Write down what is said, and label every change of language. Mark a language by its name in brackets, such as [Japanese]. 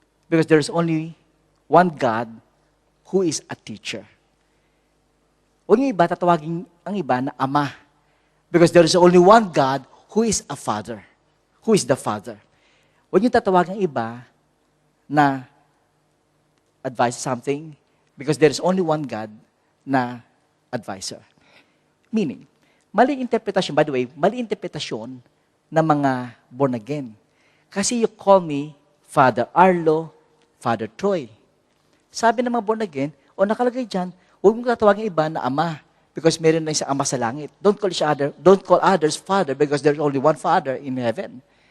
[English] Because there's only one God who is a teacher. [Filipino] Huwag yung iba tatawagin ang iba na ama. [English] Because there is only one God who is a Father. Who is the Father. [Filipino] Huwag yung tatawagin ang iba na [English] advise something because there is only one God na advisor. [Filipino] Meaning, mali interpretation, [English] by the way, [Filipino] mali interpretation ng mga born again. Kasi [English] you call me [Filipino] Father Arlo, Father Troy. Sabi ng mga born again, o nakalagay dyan, huwag mong tatawagin iba na ama because meron na isang ama sa langit. [English] Don't call others Father because there's only one Father in heaven.